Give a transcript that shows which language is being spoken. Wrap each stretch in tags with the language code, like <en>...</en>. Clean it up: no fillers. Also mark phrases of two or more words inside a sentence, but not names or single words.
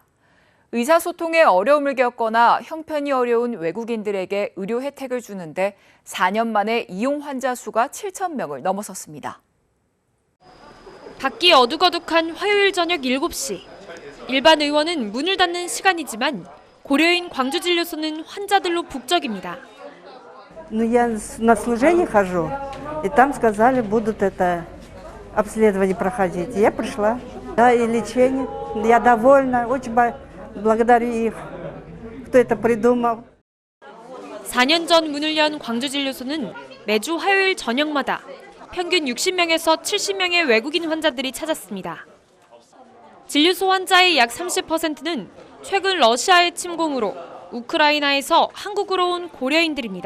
<ko>의사소통에 어려움을 겪거나 형편이 어려운 외국인들에게 의료 혜택을 주는데 4년 만에 이용 환자 수가 7,000명을 넘어섰습니다. 밖이 어둑어둑한 화요일 저녁 7시. 일반 의원은 문을 닫는 시간이지만 고려인 광주진료소는 환자들로 북적입니다.</ko> <ru>Ну, я на служение хожу, и там сказали, будут это обследование проходить. Я пришла, да, и лечение. Я довольна, очень благодарю их, кто это придумал.</ru> <ko>4년 전 문을 연 광주진료소는 매주 화요일 저녁마다 평균 60명에서 70명의 외국인 환자들이 찾았습니다. 진료소 환자의 약 30%는 최근 러시아의 침공으로 우크라이나에서 한국으로 온 고려인들입니다.</ko>